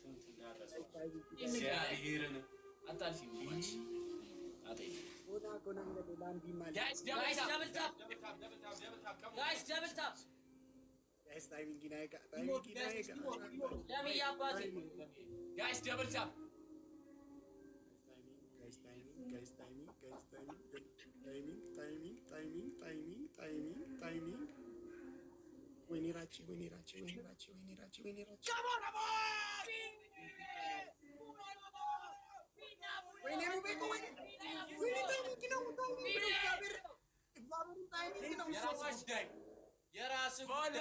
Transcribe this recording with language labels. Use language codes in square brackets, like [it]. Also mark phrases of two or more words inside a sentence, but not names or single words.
[am] ይሄርን አታልፊ ማች አታይ guys guys [en] double tap double tap guys timing ginaga [am] ለምን ያባቴ [en] guys double tap [am] timing ወይኔ ራቼ የራስህ